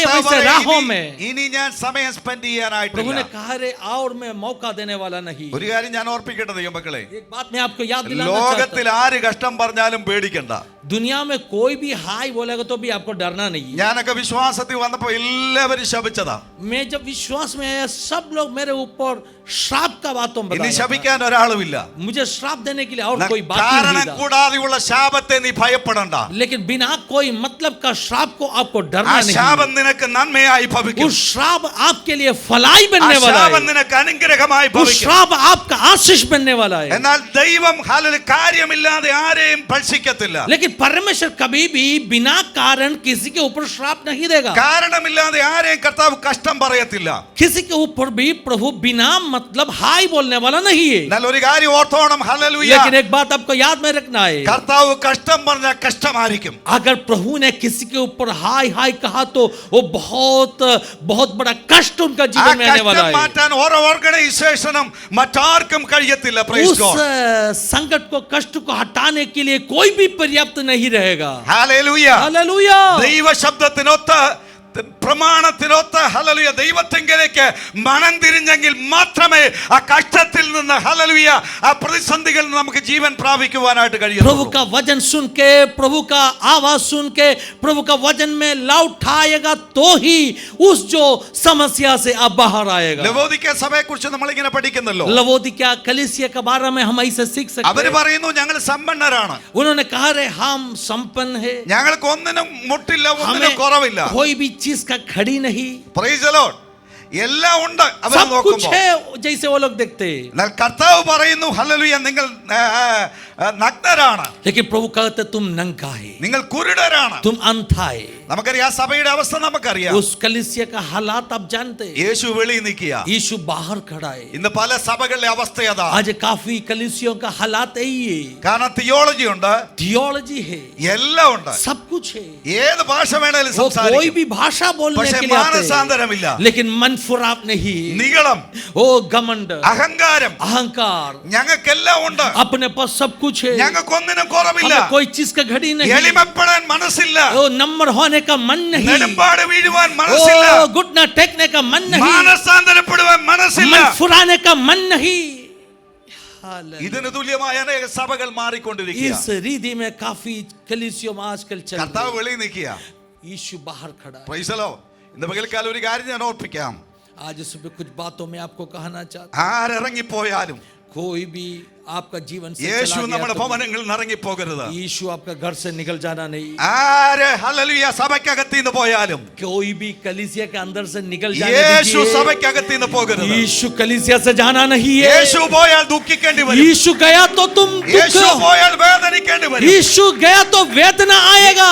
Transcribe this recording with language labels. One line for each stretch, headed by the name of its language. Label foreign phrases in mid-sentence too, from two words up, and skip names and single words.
Malayalam: കർത്താവ്
Hindi: वैसे राहों में,
Malayalam: ഇനി ഞാൻ സമയം സ്പെൻഡ്
Hindi: प्रभु ने
Malayalam: ചെയ്യാനായിട്ടില്ല.
Hindi: कहा रे और मैं मौका देने वाला नहीं।
Malayalam: ഒരു കാര്യം ഞാൻ ഓർപ്പിക്കട്ടെ ദൈവമക്കളെ,
Hindi: एक बात मैं आपको याद दिलाना चाहता
Malayalam: ലോകത്തിൽ ആര് കഷ്ടം പറഞ്ഞാലും പേടിക്കണ്ട.
Hindi: हूं, दुनिया में कोई भी हाय बोलेगा तो भी आपको डरना नहीं है।
Malayalam: ഞാനൊക്കെ വിശ്വാസത്തിൽ വന്നപ്പോ എല്ലാവരും ശപിച്ചതാ.
Hindi: मैं जब विश्वास में आया सब लोग मेरे ऊपर श्राप का बातों
Malayalam: ഇനി
Hindi: बताया,
Malayalam: ശപിക്കാൻ ഒരാളുമില്ല.
Hindi: मुझे श्राप देने के लिए और कोई बात
Malayalam: കാരണം
Hindi: नहीं था।
Malayalam: കൂടാതെയുള്ള ശാപത്തെ നീ ഭയപ്പെടണ്ട.
Hindi: लेकिन बिना कोई मतलब का श्राप को आपको
Malayalam: ആ
Hindi: डरना नहीं
Malayalam: ശാപം
Hindi: है।
Malayalam: നിനക്ക് നന്മയായി ഭവിക്കും.
Hindi: उस श्राप आपके लिए फलाई
Malayalam: ആ
Hindi: बनने वाला
Malayalam: ശാപം
Hindi: है,
Malayalam: നിനക്ക് അനുഗ്രഹമായി
Hindi: उस
Malayalam: ഭവിക്കും.
Hindi: श्राप आपका आशीष बनने वाला है।
Malayalam: എന്നാൽ ദൈവം ഹല്ലേലൂയ കാര്യമില്ലാതെ ആരെയും ഭക്ഷിക്കത്തില്ല.
Hindi: लेकिन परमेश्वर कभी भी बिना कारण किसी के ऊपर श्राप नहीं देगा,
Malayalam: കാരണമില്ലാതെ ആരെയും കർത്താവ് കഷ്ടം പറയത്തില്ല.
Hindi: किसी के ऊपर भी प्रभु बिना मतलब हाय बोलने वाला नहीं है।
Malayalam: എന്നാൽ ഒരു കാര്യം ഓർത്തോണം, ഹല്ലേലൂയ,
Hindi: लेकिन एक बात आपको याद में रखना है,
Malayalam: കർത്താവ് കഷ്ടം പറഞ്ഞാൽ കഷ്ടമായിരിക്കും.
Hindi: अगर प्रभु ने किसी के ऊपर हाय हाय कहा तो वो बहुत बहुत बड़ा कष्ट उनका
Malayalam: ആ
Hindi: जीवन में आने वाला
Malayalam: കഷ്ടം
Hindi: है।
Malayalam: മാറ്റാൻ ഓരോ ഓർഗനൈസേഷനും മറ്റാർക്കും കഴിയത്തില്ല. പ്രൈസ്
Hindi: उस
Malayalam: ഗോഡ്.
Hindi: संकट को कष्ट को हटाने के लिए कोई भी पर्याप्त नहीं रहेगा।
Malayalam: ഹല്ലേലൂയ.
Hindi: हालेलुया।
Malayalam: ദൈവ ശബ്ദത്തിനൊത്ത പ്രമാണത്തിനൊത്ത ഹല്ലേലൂയ ദൈവത്തെങ്കിലേക്ക് മനം തിരിഞ്ഞെങ്കിൽ മാത്രമേ ആ കഷ്ടത്തിൽ നിന്ന് ഹല്ലേലൂയ ആ പ്രതിസന്ധികളിൽ നിന്ന് നമുക്ക് ജീവൻ പ്രാപിക്കുവാനായിട്ട്
Hindi: प्रभु
Malayalam: കഴിയുള്ളൂ.
Hindi: का वचन सुन के, प्रभु का आवाज सुन के, प्रभु का वचन में लौट आएगा तो ही उस जो समस्या से आप बाहर आएगा।
Malayalam: ലവോദിക്ക സഭയെ കുറിച്ച് നമ്മൾ ഇങ്ങനെ പഠിക്കുന്നല്ലോ.
Hindi: लवोदिकिया कलीसिया के बारे में हम ऐसे सीख सकते
Malayalam: അവര്
Hindi: हैं।
Malayalam: പറയുന്നു ഞങ്ങൾ സമ്പന്നരാണ്,
Hindi: उन्होंने कहा रे हम संपन्न है,
Malayalam: ഞങ്ങൾക്ക് ഒന്നിനും മുട്ടില്ല, ഒന്നിനും
Hindi: हमें
Malayalam: കുറവില്ല.
Hindi: कोई भी चीज का खड़ी नहीं,
English: Praise the Lord.
Malayalam: എല്ലാം ഉണ്ട് അവർ
Hindi: सब कुछ
Malayalam: നോക്കുമ്പോൾ.
Hindi: है जैसे वो लोग देखते हैं।
Malayalam: എന്നാൽ കർത്താവ് പറയുന്നു ഹല്ലേലൂയ നിങ്ങൾ നഗ്നരാണ്,
Hindi: लेकिन प्रभु कहते तुम नंगा है,
Malayalam: നിങ്ങൾ കുരുടരാണ്.
Hindi: तुम अंधा है,
Malayalam: നമുക്കറിയാം സഭയുടെ അവസ്ഥ നമുക്കറിയാം.
Hindi: उस कलीसिया का हालात आप जानते हैं.
Malayalam: യേശു വെളിയിൽ നിൽക്കുക.
Hindi: यीशु बाहर खड़ा है.
Malayalam: ഇന്ന് പല സഭകളിലെ അവസ്ഥ അതാ.
Hindi: आज काफी कलीसियों का हालात यही है.
Malayalam: കാരണം തിയോളജി ഉണ്ട്,
Hindi: थियोलॉजी है,
Malayalam: എല്ലാം ഉണ്ട്,
Hindi: सब कुछ है.
Malayalam: ഏത് ഭാഷ വേണേലും
Hindi: वो कोई
Malayalam: സംസാരിക്കും.
Hindi: भी भाषा बोलने
Malayalam: പക്ഷേ
Hindi: के लिए आते हैं.
Malayalam: മാനസാന്തരമില്ല.
Hindi: लेकिन मन फुराव नहीं.
Malayalam: നിഗളം,
Hindi: ओ घमंड,
Malayalam: അഹങ്കാരം,
Hindi: अहंकार,
Malayalam: ഞങ്ങൾക്കെല്ലാം ഉണ്ട്,
Hindi: अपने पास सब कुछ है,
Malayalam: ഞങ്ങൾക്കൊന്നിനും കുറവില്ല,
Hindi: हमें कोई चीज का घड़ी नहीं,
Malayalam: എളിമപ്പെടാൻ മനസ്സില്ല,
Hindi: ओ नंबर होने का मन नहीं,
Malayalam: നെടുമ്പാട് വീഴുവാൻ മനസ്സില്ല,
Hindi: ओ घुटना टेकने का मन नहीं,
Malayalam: മാനസാന്തരപ്പെടുവാൻ മനസ്സില്ല.
Hindi: मन फुराने का मन नहीं. हालेलुया.
Malayalam: ഇതിന് തുല്യമായ അനേക സഭകൾ മാറിക്കൊണ്ടിരിക്കുക.
Hindi: इस रीति में काफी कलीसियों में आजकल चल
Malayalam: കർത്താവ്
Hindi: रही है.
Malayalam: വെളിയിൽ നിൽക്കുക.
Hindi: यीशु बाहर खड़ा है.
English: Praise the Lord.
Malayalam: ഇന്ന് പകൽക്കാലം ഒരു കാര്യം ഞാൻ ഓർപ്പിക്കാം.
Hindi: आज सुबह कुछ बातों में आपको कहना चाहता
Malayalam: ആരിറങ്ങിപ്പോയാലും
Hindi: हूं. कोई भी आपका जीवन से
Malayalam: യേശു
Hindi: चला
Malayalam: നമ്മുടെ
Hindi: गया तो
Malayalam: ഭവനങ്ങളിൽ നിന്ന് ഇറങ്ങിപ്പോകരുത്.
Hindi: यीशु आपका घर से निकल जाना नहीं.
Malayalam: ആര് ഹല്ലേലൂയ സഭയ്ക്കകത്ത് നിന്ന് പോയാലും
Hindi: कोई भी कलीसिया के अंदर से निकल जाने
Malayalam: യേശു
Hindi: दीजिए.
Malayalam: സഭയ്ക്കകത്ത് നിന്ന് പോകരുത്.
Hindi: यीशु कलीसिया से जाना नहीं है.
Malayalam: യേശു പോയാൽ ദുഃഖിക്കേണ്ടി വരും.
Hindi: यीशु गया तो तुम
Malayalam: യേശു
Hindi: दुख,
Malayalam: പോയാൽ വേദനിക്കേണ്ടി വരും.
Hindi: यीशु गया तो वेदना आएगा.